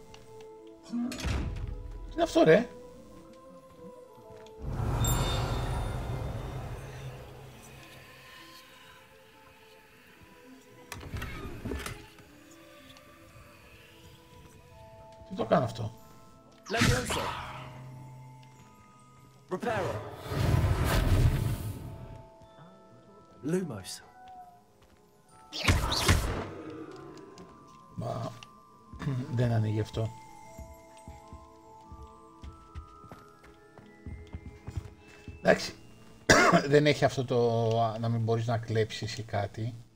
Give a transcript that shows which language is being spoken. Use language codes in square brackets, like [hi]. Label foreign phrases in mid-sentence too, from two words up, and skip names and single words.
[el] Τι είναι αυτό ρε? Τι το κάνω αυτό? [la] Levioso. Reparo. Lumos. [el] Μα δεν ανοίγει αυτό. Εντάξει, δεν έχει αυτό το να μην μπορείς να κλέψεις ή κάτι.